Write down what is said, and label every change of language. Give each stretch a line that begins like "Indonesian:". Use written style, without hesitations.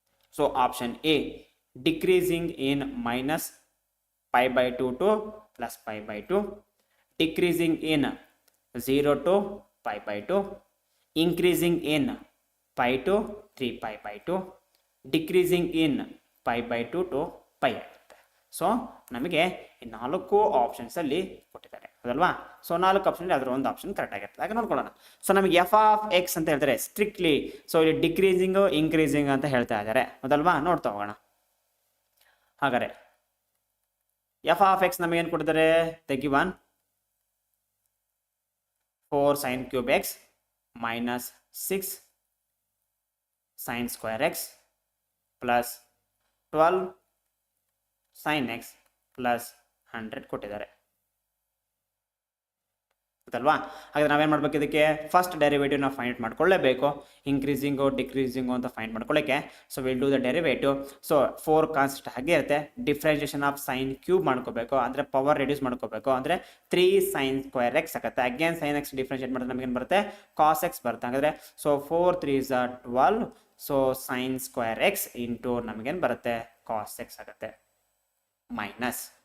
English: so option A, decreasing in minus π/2 to plus π/2, decreasing in 0 to π/2, increasing in π to 3π/2, decreasing in π/2 to π
Kannada: ಆಗುತ್ತೆ. So ನಮಗೆ ಈ 4 options ಅಲ್ಲಿ ಕೊಟ್ಟಿದ್ದಾರೆ ಹೌದಲ್ವಾ. So 4 option ಅದರ ಒಂದು ಆಪ್ಷನ್ ಕರೆಕ್ಟ್ ಆಗಿರುತ್ತೆ. ಹಾಗೆ ನೋಡ್ಕೊಳ್ಳೋಣ. ಸೊ ನಮಗೆ f of x ಅಂತ ಹೇಳ್ತಾರೆ ಸ್ಟ್ರಿಕ್ಟ್ಲಿ, ಸೊ ಇಲ್ಲಿ ಡಿಕ್ರೀಸಿಂಗ್ ಇನ್ಕ್ರೀಸಿಂಗ್ ಅಂತ ಹೇಳ್ತಾ ಇದ್ದಾರೆ ಹೌದಲ್ವಾ. ನೋಡ್ತಾ ಹೋಗೋಣ. ಹಾಗಾದ್ರೆ f of x ನಮಗೆ ಏನು ಕೊಟ್ಟಿದ್ದಾರೆ, ತೆಗಿವಾನ್ 4 sin cube x minus 6 sin square x plus 12 sin x plus 100 ಕೊಟ್ಟಿದ್ದಾರೆ ಗೊತ್ತಲ್ವಾ. ಹಾಗಾದ್ರೆ ನಾವೇನು ಮಾಡಬೇಕು, ಇದಕ್ಕೆ ಫಸ್ಟ್ ಡೆರಿವೇಟಿವ್ ನಾವು ಫೈಂಡ್ ಮಾಡ್ಕೊಳ್ಳೇಬೇಕು. ಇನ್ಕ್ರೀಸಿಂಗು ಡಿಕ್ರೀಸಿಂಗು ಅಂತ ಫೈಂಡ್ ಮಾಡ್ಕೊಳ್ಳೋಕ್ಕೆ
English: So will do the derivative.
Kannada: So 4 constant ಹಾಗೆ ಇರುತ್ತೆ. ಡಿಫ್ರೆನ್ಷಿಯೇಷನ್ ಆಫ್ ಸೈನ್ ಕ್ಯೂಬ್ ಮಾಡ್ಕೋಬೇಕು, ಅಂದರೆ ಪವರ್ ರೆಡ್ಯೂಸ್ ಮಾಡ್ಕೋಬೇಕು, ಅಂದರೆ 3 sin square x ಆಗುತ್ತೆ. ಅಗೇನ್ sin x ಡಿಫ್ರೆನ್ಷಿಯೇಟ್ ಮಾಡಿದ್ರೆ ನಮಗೇನು ಬರುತ್ತೆ cos x ಬರುತ್ತೆ. ಹಾಗಾದರೆ so 4 3 is 12, so sin square x into ನಮಗೇನು ಬರುತ್ತೆ cos x ಆಗುತ್ತೆ ಮೈನಸ್.